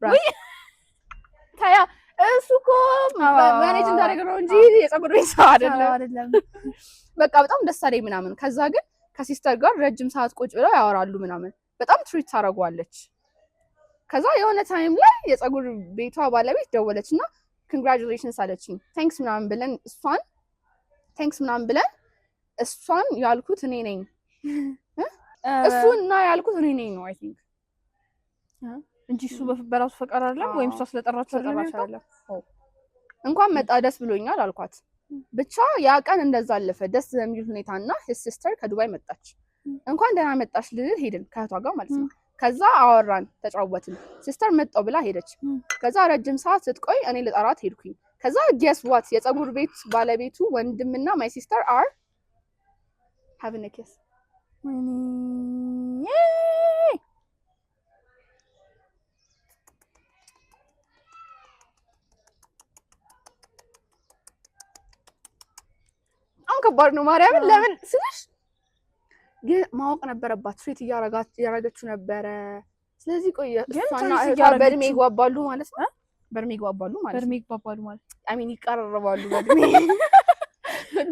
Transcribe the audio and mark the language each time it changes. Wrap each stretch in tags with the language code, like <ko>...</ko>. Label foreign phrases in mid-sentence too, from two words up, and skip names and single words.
<am>ታያ እሱ እኮ ማኔጅ እንዳደረገው እንጂ የፀጉር ቤት ሰው አይደለም። በቃ በጣም ደስ አለኝ ምናምን። ከዛ ግን ከሲስተር ጋር ረጅም ሰዓት ቁጭ ብለው ያወራሉ ምናምን። በጣም ትሪት ታደርጓለች። ከዛ የሆነ ታይም ላይ የፀጉር ቤቷ ባለቤት ደወለችና ኮንግራቹሌሽንስ አለችኝ። ታንክስ ምናምን ብለን እሷን ያልኩት እኔ ነኝ እሱና ያልኩት እኔ ነኝ ነው</am> <en>I think</en> <am>እንጂ እሱ በራሱ ፈቃድ አይደለም ወይም እሷ ስለጠራችሁ አይደለም። እንኳን መጣ ደስ ብሎኛል አልኳት። ብቻ ያ ቀን እንደዛ አለፈ ደስ በሚል ሁኔታና</am> <en>his sister</en> <am>ከዱባይ መጣች። እንኳን ደህና መጣሽ ልል ሄድን ከእህቷ ጋር ማለት ነው። ከዛ አወራን ተጫወትን። ሲስተር መጣው ብላ ሄደች። ከዛ ረጅም ሰዓት ስትቆይ እኔ ልጠራት ሄድኩኝ። ከዛ</am> <en>guess what</en> <am>የፀጉር ቤት ባለቤቱ ወንድምና</am> <en>my sister are having a kiss</en> <am>ከባድ ነው ማርያምን። ለምን ስልሽ ግን ማወቅ ነበረባት። ትሪት እያረገችው ነበረ። ስለዚህ ቆይ እሷና እህቷ በእድሜ ይጓባሉ ማለት ነው። በእድሜ ይጓባሉ ማለት</am> <en>I mean</en> <am>ይቀራረባሉ በእድሜ</am>